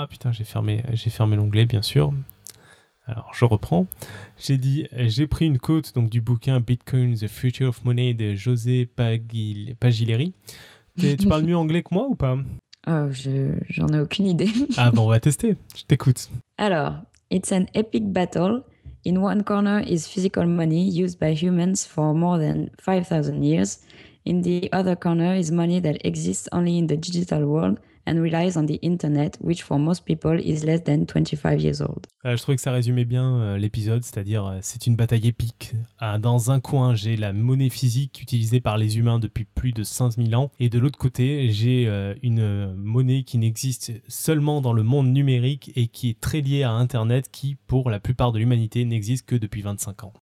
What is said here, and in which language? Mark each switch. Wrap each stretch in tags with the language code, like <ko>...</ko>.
<fr>J'ai fermé l'onglet, bien sûr. Alors, je reprends. J'ai pris une côte donc du bouquin Bitcoin: The Future of Money de José Pagileri. Tu parles mieux anglais que moi ou pas? J'en ai aucune idée. Ah bon, on va tester. Je t'écoute. Alors,</fr> <en>it's an epic battle. In one corner is physical money used by humans for more than 5,000 years. In the other corner is money that exists only in the digital world and relies on the internet, which for most people is less than 25 years old.</en> <fr>Je trouvais que ça résumait bien l'épisode, c'est-à-dire c'est une bataille épique. Dans un coin, j'ai la monnaie physique utilisée par les humains depuis plus de 5000 ans, et de l'autre côté, j'ai une monnaie qui n'existe seulement dans le monde numérique et qui est très liée à internet, qui, pour la plupart de l'humanité, n'existe que depuis 25 ans.</fr>